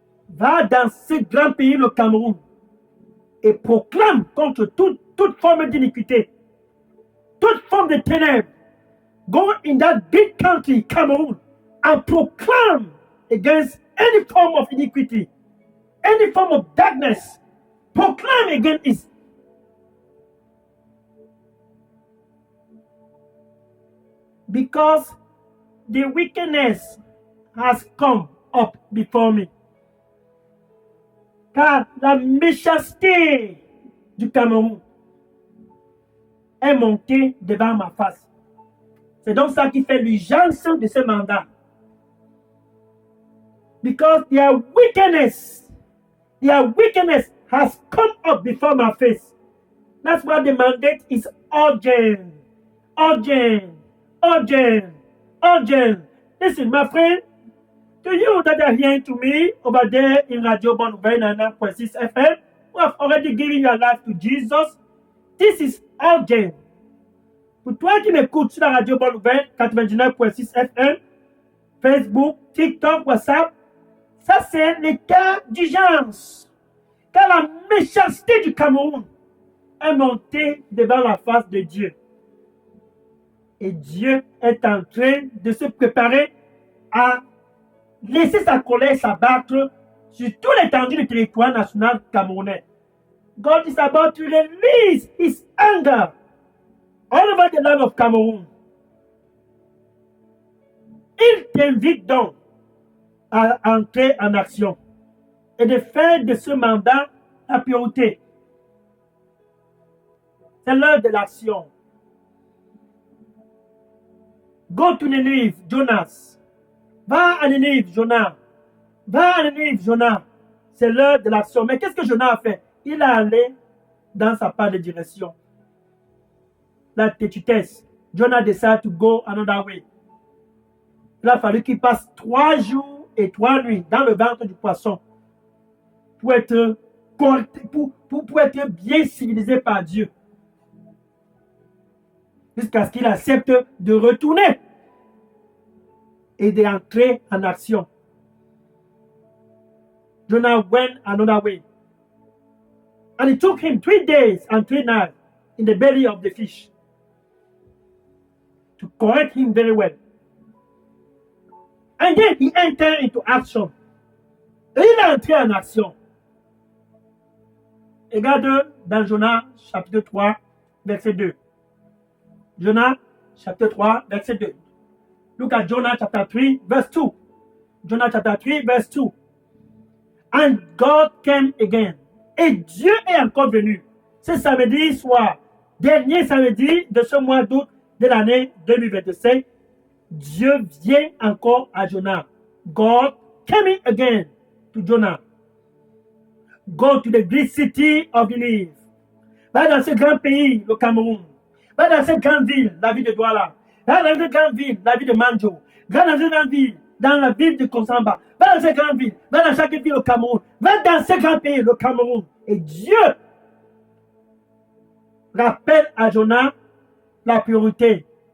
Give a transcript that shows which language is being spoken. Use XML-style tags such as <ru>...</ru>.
<fr>Va dans ce grand pays, le Cameroun, et proclame contre toute forme d'iniquité, toute forme de ténèbres.</fr> <en>Go in that big country, Cameroon, and proclaim against any form of iniquity, any form of darkness. Proclaim against it. Because the wickedness has come up before me.</en> <fr>Car la méchanceté du Cameroun est montée devant ma face. C'est donc ça qui fait l'urgence de ce mandat.</fr> <en>Because their wickedness has come up before my face. That's why the mandate is urgent. Urgent. Urgent. Urgent. Listen, my friend, to you that are hearing to me over there in Radio Bonne Nouvelle 99.6 FM, who have already given your life to Jesus, this is urgent.</en> <fr>Pour toi qui m'écoutes sur la Radio Bonne Nouvelle 99.6 FM, Facebook, TikTok, WhatsApp, ça c'est l'état d'urgence. Car la méchanceté du Cameroun est montée devant la face de Dieu. Et Dieu est en train de se préparer à laisser sa colère s'abattre sur tout l'étendue du territoire national camerounais.</fr> <en>God is about to release his anger all over the land of Cameroon.</en> <fr>Il t'invite donc à entrer en action et de faire de ce mandat la priorité. C'est l'heure de l'action.</fr> <en>Go to Ninive, Jonas.</en> <fr>Va à Ninive, Jonas. Va à Ninive, Jonas. C'est l'heure de l'action. Mais qu'est-ce que Jonas a fait? Il est allé dans sa part de direction. La têtutesse.</fr> <en>Jonas decided to go another way.</en> <fr>Il a fallu qu'il passe 3 jours et 3 nuits dans le ventre du poisson pour être, pour être bien civilisé par Dieu. Jusqu'à ce qu'il accepte de retourner et d'entrer en action.</fr> <en>Jonah went another way. And it took him 3 days and 3 nights in the belly of the fish to correct him very well. And then he entered into action.</en> <fr>Et il est entré en action. Regarde dans Jonah chapitre 3, verset 2. Jonah chapitre 3, verset 2.</fr> <en>Look at Jonah chapter 3, verse 2. Jonah chapter 3, verse 2. And God came again.</en> <fr>Et Dieu est encore venu. Ce samedi soir, dernier samedi de ce mois d'août de l'année 2025, Dieu vient encore à Jonah.</fr> <en>God came again to Jonah. Go to the great city of Ninive.</en> <fr>Va dans ce grand pays, le Cameroun. Va dans cette grande ville, la ville de Douala. Va dans cette grande ville, la ville de Manjo. Va dans cette grande ville, dans la ville de Konsamba. Va dans cette grande ville, va dans chaque ville au Cameroun. Va dans ce grand pays, le Cameroun. Et Dieu rappelle à Jonah la pureté.</fr>